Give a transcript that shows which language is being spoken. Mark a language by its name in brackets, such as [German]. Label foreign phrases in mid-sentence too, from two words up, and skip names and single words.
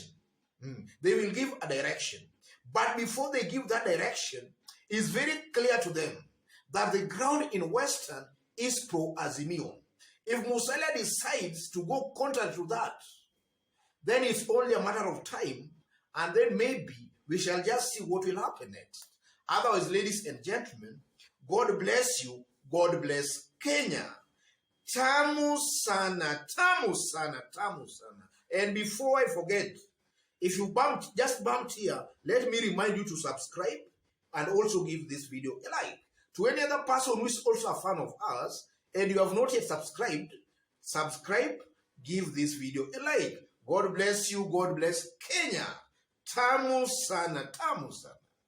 [English] They will give a direction. But before they give that direction, it's very clear to them that the ground in Western is pro-Azimio. If Musalia decides to go contrary to that, then it's only a matter of time, and then maybe we shall just see what will happen next. Otherwise, ladies and gentlemen, God bless you. God bless Kenya. [Swahili] Tamu sana, tamu sana, tamu sana. [English] And before I forget, if you just bumped here, let me remind you to subscribe and also give this video a like. To any other person who is also a fan of ours and you have not yet subscribed, subscribe, give this video a like. God bless you. God bless Kenya. [Swahili] Tamu sana, tamu sana.